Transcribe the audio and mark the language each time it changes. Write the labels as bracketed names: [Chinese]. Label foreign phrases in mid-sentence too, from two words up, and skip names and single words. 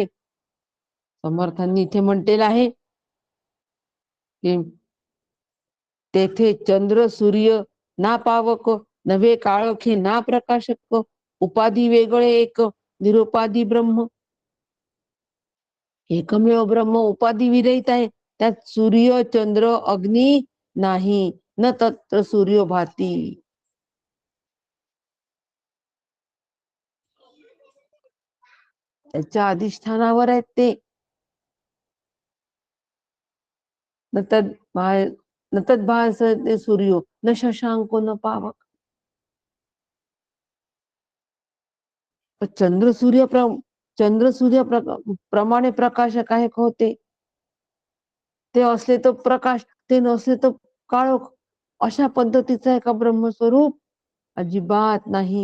[Marathi] समर्थांनी इथे म्हटलेलं आहे की तेथे चंद्र सूर्य ना पावक, नवे काळोखे ना प्रकाशक, उपाधी वेगळे एक, निरुपाधी ब्रह्म. एकमेव ब्रह्म उपाधी विरहित आहे. त्यात सूर्य चंद्र अग्नी नाही, [Sanskrit] न तत्र सूर्य भाती. [Marathi] त्याच्या अधिष्ठानावर आहेत ते. [Sanskrit] न तद भासते सूर्यो न शशांको न पावक. [Marathi] चंद्र सूर्य प्रमाणे प्रकाशक आहे होते. ते असले तर प्रकाश, ते नसले तर काळोख. अशा पद्धतीचं आहे का ब्रह्मस्वरूप? अजिबात नाही.